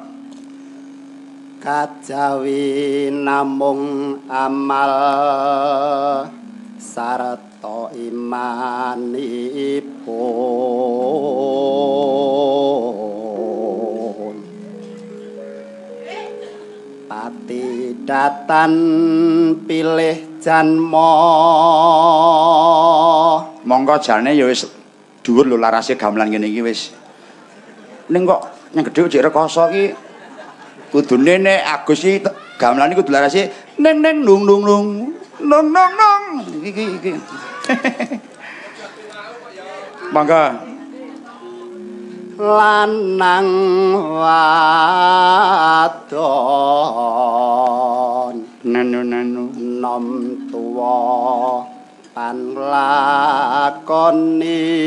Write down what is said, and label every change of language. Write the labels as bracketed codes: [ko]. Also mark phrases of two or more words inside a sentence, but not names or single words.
[jv] Kajawi namung amal sarta imanipun pati datan pilih janma. Monggo jane ya wis dhuwur lho larase gamelan ngene iki wis. Ning kok Yang gedhe jek rekoso ki kudune nek Agus iki gamelan kudu larase neng neng nung nung nung nung nung nung iki. Mangga lanang wadon nanu nom tuwa panlakoni